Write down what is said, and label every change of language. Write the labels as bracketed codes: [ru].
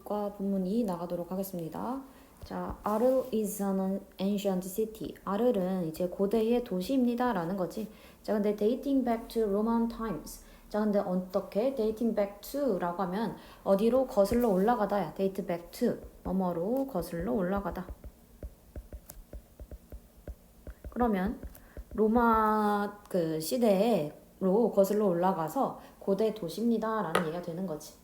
[ko] 문과 본문 2 나가도록 하겠습니다. [en] 자, 아르 is an ancient city. [ko] 아르는 이제 고대의 도시입니다 라는 거지. 자, 근데 [en] dating back to Roman times. [ko] 자, 근데 어떻게 [en] dating back to [ko] 라고 하면 어디로 거슬러 올라가다야. [en] date back to [ko] 뭐뭐로 거슬러 올라가다. 그러면 로마 그 시대로 거슬러 올라가서 고대 도시입니다 라는 얘기가 되는 거지.